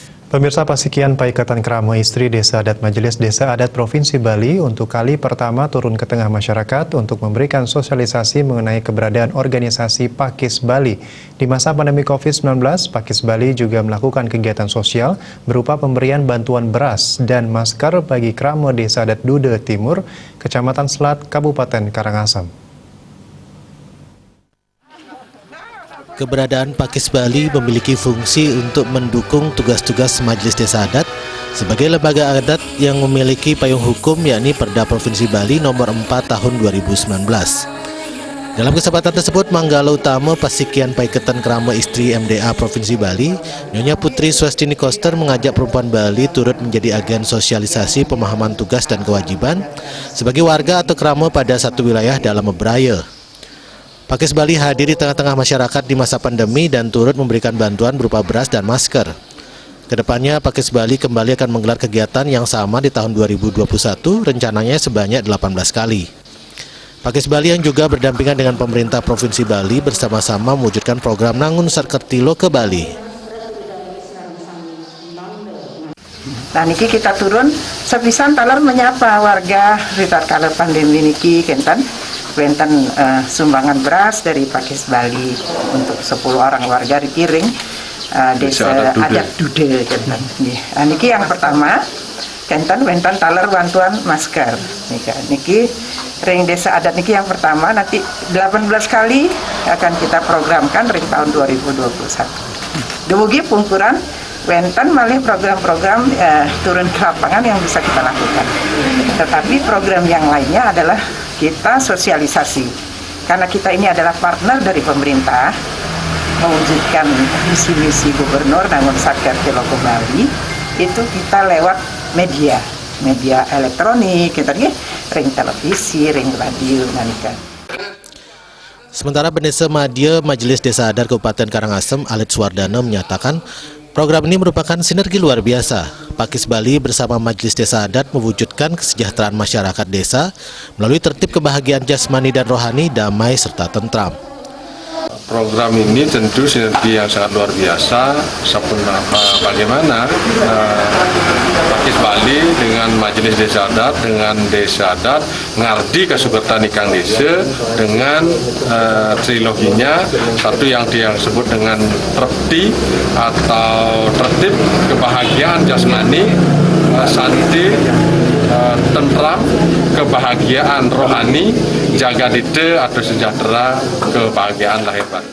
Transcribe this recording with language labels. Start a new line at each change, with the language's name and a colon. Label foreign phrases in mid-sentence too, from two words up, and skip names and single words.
Indonesian: Pemirsa, Pasikian Paikatan Krama Istri Desa Adat Majelis Desa Adat Provinsi Bali untuk kali pertama turun ke tengah masyarakat untuk memberikan sosialisasi mengenai keberadaan organisasi Pakis Bali. Di masa pandemi COVID-19, Pakis Bali juga melakukan kegiatan sosial berupa pemberian bantuan beras dan masker bagi Krama Desa Adat Dude Timur, Kecamatan Selat, Kabupaten Karangasem. Keberadaan Pakis Bali memiliki fungsi untuk mendukung tugas-tugas Majelis Desa Adat sebagai lembaga adat yang memiliki payung hukum, yakni Perda Provinsi Bali nomor 4 tahun 2019. Dalam kesempatan tersebut, Manggala Utama Pasikian Paikatan Krama Istri MDA Provinsi Bali, Nyonya Putri Swastini Koster, mengajak perempuan Bali turut menjadi agen sosialisasi pemahaman tugas dan kewajiban sebagai warga atau krama pada satu wilayah dalam memberaya. Pakis Bali hadir di tengah-tengah masyarakat di masa pandemi dan turut memberikan bantuan berupa beras dan masker. Kedepannya, Pakis Bali kembali akan menggelar kegiatan yang sama di tahun 2021, rencananya sebanyak 18 kali. Pakis Bali yang juga berdampingan dengan pemerintah Provinsi Bali bersama-sama mewujudkan program Nangun Sarkertilo ke Bali. Nah niki kita turun sepisan talar menyapa warga ritar kala pandemi niki kenten sumbangan beras dari Pakis Bali untuk 10 orang warga dikiring Desa Adat Dude kenten. Niki yang pertama kenten talar bantuan masker. Niki ring Desa Adat niki yang pertama, nanti 18 kali akan kita programkan ring tahun 2021.
Balinese: Dumugi pungkuran Wenten malih
Indonesian: program-program turun ke lapangan yang bisa kita lakukan. Tetapi program yang lainnya adalah kita sosialisasi. Karena kita ini adalah partner dari pemerintah, mewujudkan misi-misi Gubernur Nangun Sarkertilo ke Bali, itu kita lewat media elektronik, ring televisi, ring radio, nanikan. Sementara Pendeta Madya Majelis Desa Adat Kabupaten Karangasem, Alit Suwardana, menyatakan program ini merupakan sinergi luar biasa. Pakis Bali bersama Majelis Desa Adat mewujudkan kesejahteraan masyarakat desa melalui tertib kebahagiaan jasmani dan rohani, damai serta tentram. Program ini tentu sinergi yang sangat luar biasa. Bagaimana Pakis Bali dengan Majelis Desa Adat, dengan Desa Adat,
Balinese: ngardi kasugertan ikang desa
Indonesian: dengan triloginya, satu yang disebut dengan tertib atau tertib kebahagiaan jasmani, santi, tentram, kebahagiaan rohani, jaga dite atau sejahtera, kebahagiaan lahir batin.